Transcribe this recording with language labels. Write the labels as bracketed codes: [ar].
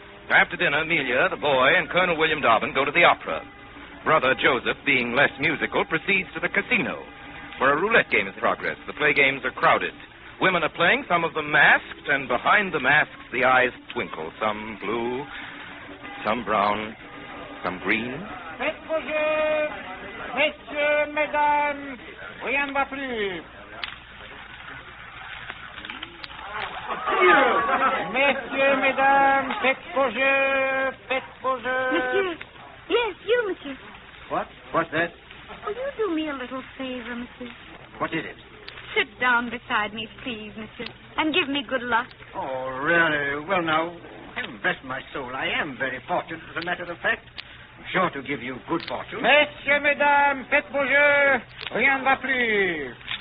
[en] After dinner, Amelia, the boy, and Colonel William Dobbin go to the opera. Brother Joseph, being less musical, proceeds to the casino, where a roulette game is in progress. The play games are crowded. Women are playing, some of them masked, and behind the masks the eyes twinkle, some blue, some brown, some green. [fr] Messieurs, mesdames, rien ne va plus. Messieurs, mesdames, faites vos jeux, faites vos jeux. [en] Monsieur. Yes, you, monsieur. What? What's that? Will you do me a little favor, monsieur? What is it? Sit down beside me, please, monsieur, and give me good luck. Oh, really? Well, now, heaven bless my soul. I am very fortunate, as a matter of fact. I'm sure to give you good fortune. [fr] Messieurs, mesdames, faites vos jeux, rien ne va plus.